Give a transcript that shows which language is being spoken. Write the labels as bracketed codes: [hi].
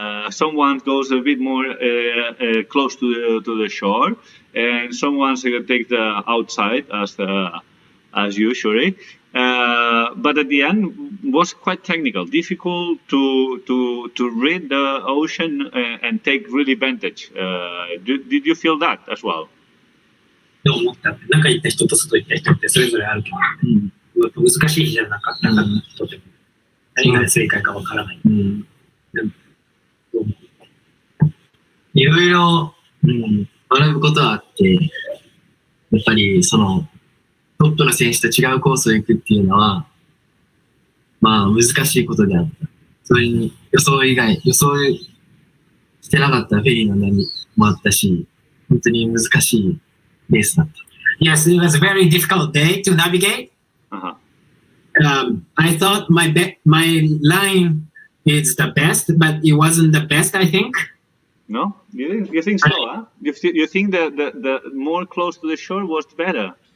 [en] Someone goes a bit more close to the shore, and someone's going to take the outside as you, Shuri. But at the end was quite technical, difficult to read the ocean and take really advantage. Did you feel that as well? [ja] どう思った？中に行った人と外に行った人ってそれぞれあるけど、難しい日じゃなかったからとても何が正解かわからない。いろいろ学ぶことはあって、やっぱりそのトップの選手と違うコースを行くっていうのは、まあ難しいことであった。それに予想してなかったフェリーの波もあったし、本当に難しいレースだった。 [en] Yes, it was a very difficult day to navigate. I thought my line is the best, but it wasn't the best, I think. No? You think so, huh? You think the more close to the shore was better?